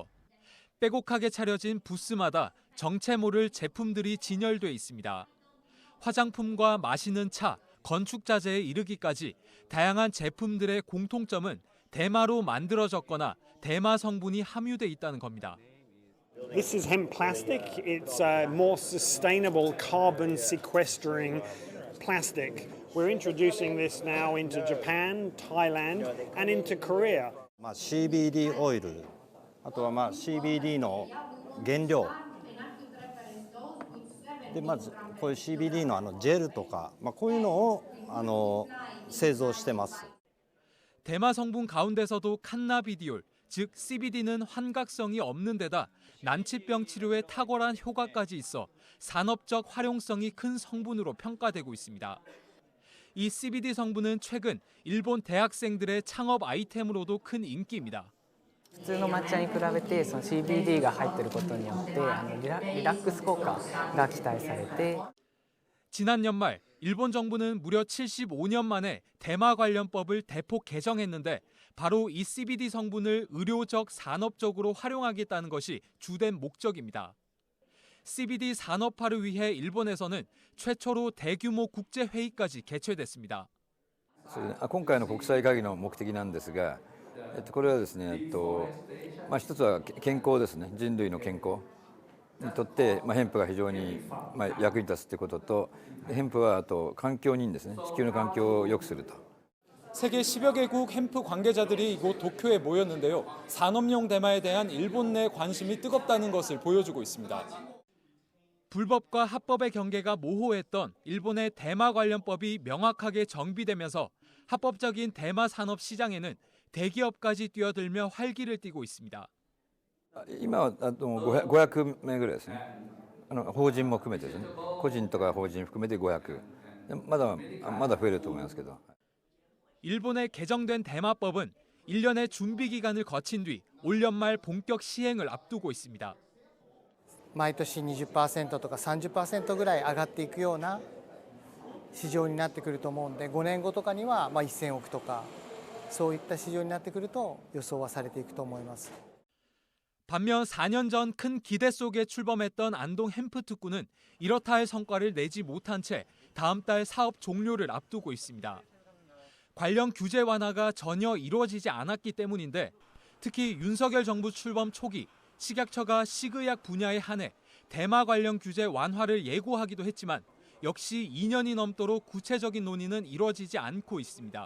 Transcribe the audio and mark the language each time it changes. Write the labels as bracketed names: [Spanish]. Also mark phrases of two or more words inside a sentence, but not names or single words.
[Korean] 빼곡하게 차려진 부스마다 정체 모를 제품들이 진열돼 있습니다. 화장품과 마시는 차, 건축 자재에 이르기까지 다양한 제품들의 공통점은 대마로 만들어졌거나 대마 성분이 함유돼 있다는 겁니다. [English] This is hemp plastic. It's a more sustainable carbon sequestering plastic. We're introducing this now into Japan, Thailand, and into Korea. [Japanese] CBD オイル、あとはCBD の原料。でまずこういう CBD のジェルとか、こういうのを製造してます。 [Korean] 대마 성분 가운데서도 칸나비디올, 즉 CBD는 환각성이 없는 데다 난치병 치료에 탁월한 효과까지 있어 산업적 활용성이 큰 성분으로 평가되고 있습니다. 이 CBD 성분은 최근 일본 대학생들의 창업 아이템으로도 큰 인기입니다. [Japanese] 普通の抹茶に比べてCBD が入っていることによってリラックス効果が期待されて [Korean] 지난 연말 일본 정부는 무려 75년 만에 대마 관련법을 대폭 개정했는데 바로 이 CBD 성분을 의료적, 산업적으로 활용하겠다는 것이 주된 목적입니다. CBD 산업화를 위해 일본에서는 최초로 대규모 국제회의까지 개최됐습니다. [Japanese] 今回の国際会議の目的なんですが、これはですね、一つは健康ですね、人類の健康にとって、ヘンプが非常に役に立つということと、ヘンプはあと環境にいいんですね、地球の環境を良くすると。 [Korean] 세계 10여 개국 햄프 관계자들이 이곳 도쿄에 모였는데요. 산업용 대마에 대한 일본 내 관심이 뜨겁다는 것을 보여주고 있습니다. 불법과 합법의 경계가 모호했던 일본의 대마 관련법이 명확하게 정비되면서 합법적인 대마 산업 시장에는 대기업까지 뛰어들며 활기를 띠고 있습니다. [Japanese] 今は500名ぐらいですね。法人も含めてですね。個人とか法人含めて500。まだ増えると思いますけど。 [Korean] 일본의 개정된 대마법은 1년의 준비 기간을 거친 뒤 올 연말 본격 시행을 앞두고 있습니다. [Japanese] 毎年 20% とか 30% ぐらい上がっていくような市場になってくると思うんで、5年後とかには1000億とかそういった市場になってくると予想はされていくと思います。 [Korean] 반면 4년 전 큰 기대 속에 출범했던 안동 햄프특구는 이렇다 할 성과를 내지 못한 채 다음 달 사업 종료를 앞두고 있습니다. 관련 규제 완화가 전혀 이루어지지 않았기 때문인데 특히 윤석열 정부 출범 초기 식약처가 식의약 분야에 한해 대마 관련 규제 완화를 예고하기도 했지만 역시 2년이 넘도록 구체적인 논의는 이루어지지 않고 있습니다.